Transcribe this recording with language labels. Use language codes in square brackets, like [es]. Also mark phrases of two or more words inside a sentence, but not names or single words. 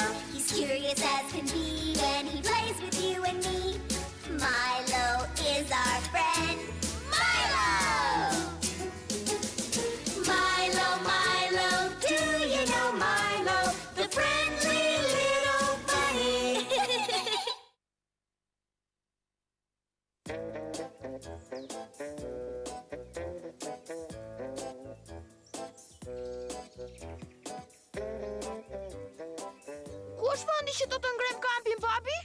[en] He's curious as can be when he plays with you and me. Milo is our friend. Milo! Milo, Milo, do you know Milo, the friendly little bunny? [sq] Ku është vendi që do të ngrem kampin, babi?